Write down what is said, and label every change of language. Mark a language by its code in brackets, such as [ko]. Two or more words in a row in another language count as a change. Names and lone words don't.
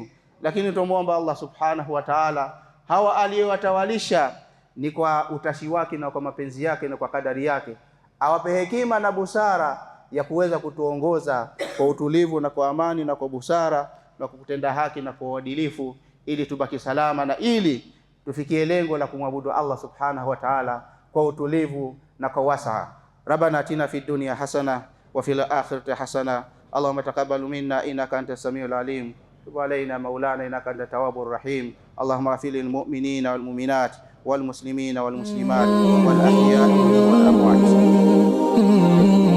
[sw] Lakini tunamwomba Allah [ar] سبحانه وتعالى, [sw] hawa aliyowatawalisha ni kwa utashi wake na kwa mapenzi yake na kwa kadari yake, awape hekima na busara ya kuweza kutuongoza kwa utulivu na kwa amani na kwa busara na kutenda haki na kwa uadilifu, ili tubaki salama na ili tufikie lengo la kumwabudu Allah [ar] سبحانه وتعالى [sw] kwa utulivu na kwa wasaa. [ar] ربنا آتنا في الدنيا حسنة وفي الآخرة حسنة. اللهم تقبل منا إنك أنت السميع العليم. تب علينا مولانا إنك أنت التواب الرحيم. اللهم اغفر للمؤمنين والمؤمنات والمسلمين والمسلمات والأحياء والأموات.